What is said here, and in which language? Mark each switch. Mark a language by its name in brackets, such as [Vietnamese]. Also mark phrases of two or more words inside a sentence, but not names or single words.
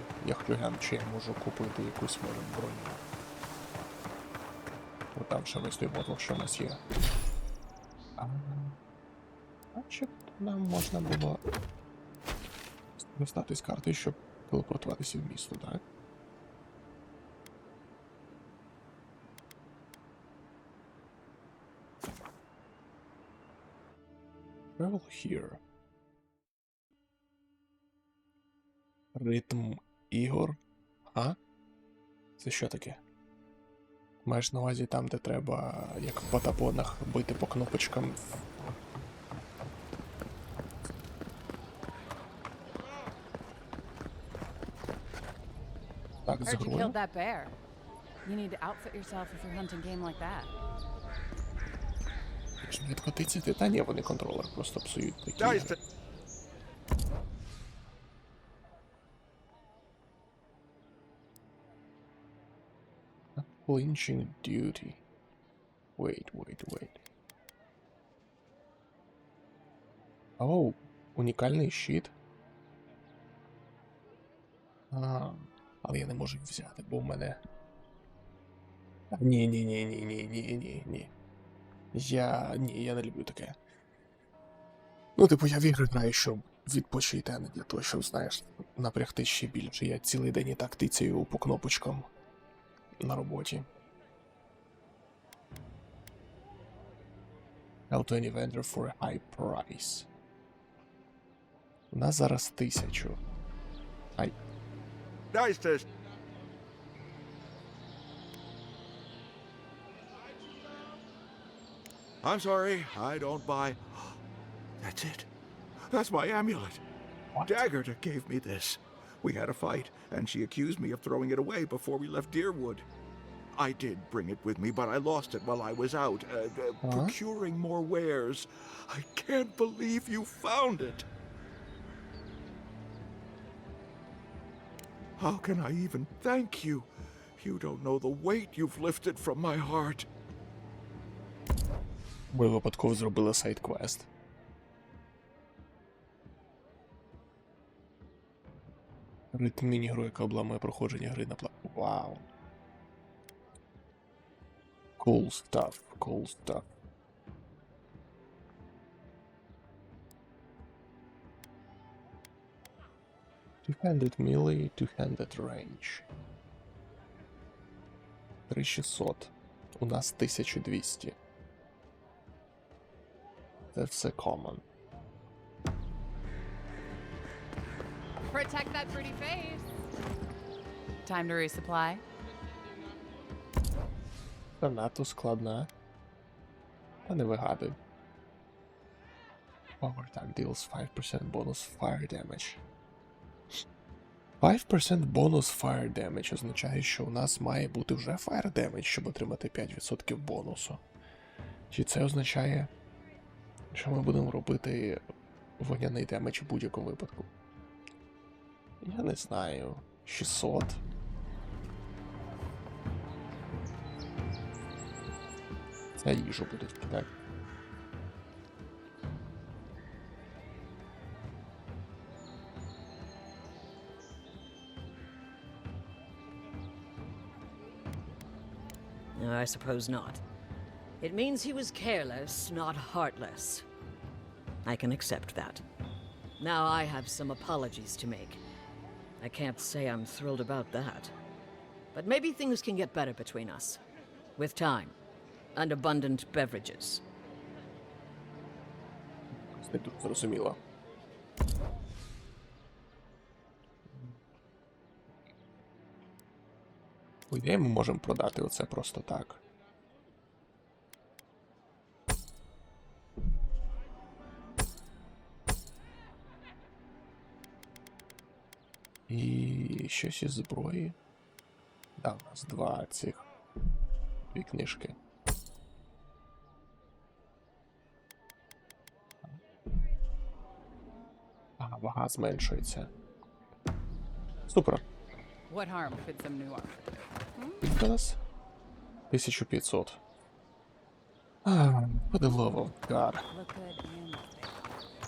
[Ukrainian] Я хочу глянути, чи я можу купити якусь може броню. О, там ще ми стоїмо, що в нас є. Значить, нам можна було скористатись картою, щоб телепортуватися в місто, так? [English] Travel here. [Ukrainian] Ритм ігор. А? Це що таке? Маєш на увазі там, де треба, як в патапонах, бити по кнопочкам. Так, з [English] Heard you [Ukrainian] грою. [English] killed that bear. You need to outfit yourself if you're hunting game like that. [Ukrainian] Швидко тицяти? Та ні, вони контролер просто псують такі. Дайте. [English] Lynching duty. Wait. [Ukrainian] Оу, унікальний щит. Але я не можу їх взяти, бо в мене. Ні. Я не люблю таке. Ну, типу, я в ігри граю, щоб відпочити, а не для того, щоб, знаєш, напрягти ще більше. Я цілий день і так тицяю по кнопочкам на роботі. [English] Sell to any vendor for a high price. [Ukrainian] У нас зараз 1000. Ай. Дайте. [English] I'm sorry, I don't buy. That's it. That's my amulet. What? Daggerta gave me this. We had a fight, and she accused me of throwing it away before we left Deerwood. I did bring it with me, but I lost it while I was out, procuring more wares. I can't believe you found it. How can I even thank you? You don't know the weight you've lifted from my heart. [Ukrainian] Ми випадково зробили сайд-квест. Ритм міні-гру, яка обламує проходження гри на Вау. [English] Cool stuff. Two-handed melee, two-handed range. 3600. [Ukrainian] У нас 1200. Це все common. [English] Protect that pretty face. Time to resupply. [Ukrainian] Це надто складна. Та не вигадуй. [English] Overtime deals 5% bonus fire damage. 5% bonus fire damage [Ukrainian] означає, що у нас має бути вже [English] fire damage, [Ukrainian] щоб отримати 5% бонусу. Чи це означає, що ми будемо робити вогняний демедж в будь-якому випадку? Я не знаю. 600. Це їжу будуть кидати. [English] I suppose not. It means he was careless, not heartless. I can accept that. Now I have some apologies to make. I can't say I'm thrilled about that. But maybe things can get better between us. With time. And abundant beverages. [Ukrainian] Не тут зрозуміло. По ідеї ми можемо продати оце просто так. І щось із зброї. Да, у нас дві книжки. Ага, вага зменшується. Супер. [English] What harm could some new armor do? [Ukrainian] Скільки у нас? 1500. [English] For the love of God. Look good and look big.